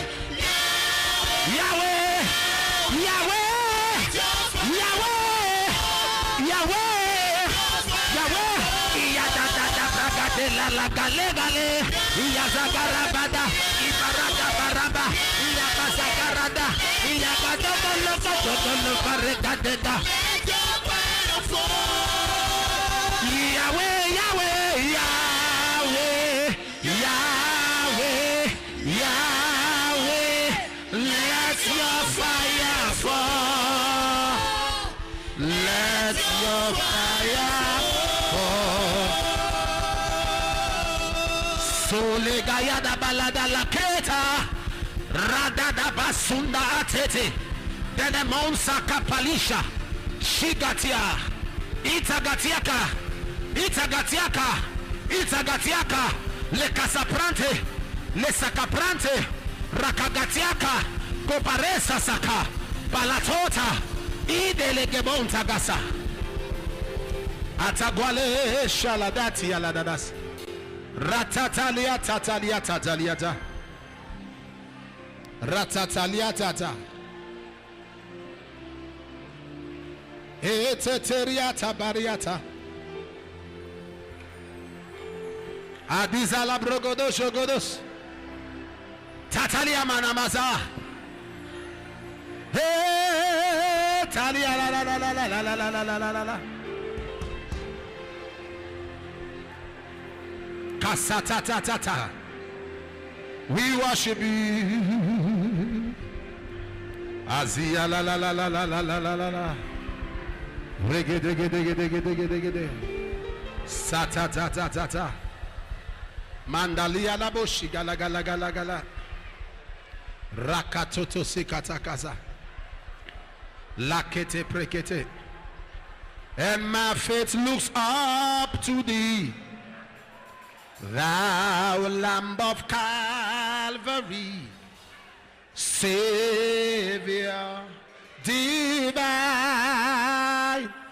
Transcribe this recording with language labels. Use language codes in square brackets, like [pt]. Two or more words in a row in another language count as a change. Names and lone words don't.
[en] Yahweh, Yahweh, Yahweh, Yahweh, Yahweh, Iyadada bragade la la gale gale, Iyazagarabada, Ibarada baraba, Iyabazagarada, Iyagadogo barekadeda. Yahweh, Yahweh, Yahweh, Yahweh, Yahweh, let your fire fall. Let your fire fall. Sole gayada balada la keta, radada basunda atete, denemonsa kapalisha, shigatia, itagatiaka, itagatiaka, itagatiaka, le casaprante, le sacaprante, rakagatiaka, koparesa saka, balatota, idelegebonta gasa. Atagwale shaladati aladadas. Ratatalia tatalia tataliata. Ratatalia tata. Eteteriata bariata. Adizala brogodos shogodos. Tatalia manamaza. Hey, talia la la la la la la la la la la la. Kasata. We worship you. Azia la la la la la la la la la. Regede. Sata. Mandalia la boshi gala. Rakatoto sikata kaza. Lakete prekete. And my faith looks up to thee, thou Lamb of Calvary, Savior divine.